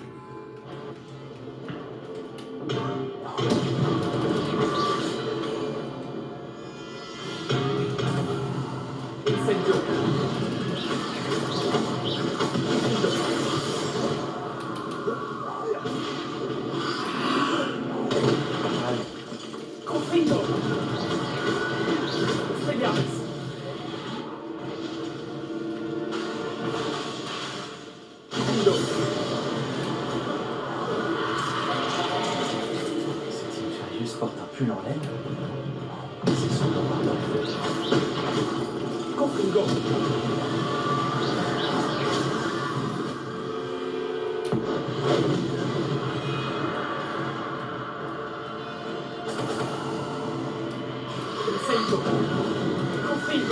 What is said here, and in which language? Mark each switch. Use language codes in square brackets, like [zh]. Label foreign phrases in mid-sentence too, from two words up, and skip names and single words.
[fr] Incendio. allez. Confringo. Expelliarmus. Findo. Cet Inferius porte un pull en laine. C'est son nom Bardolph. Confringo. Incendio. Confringo.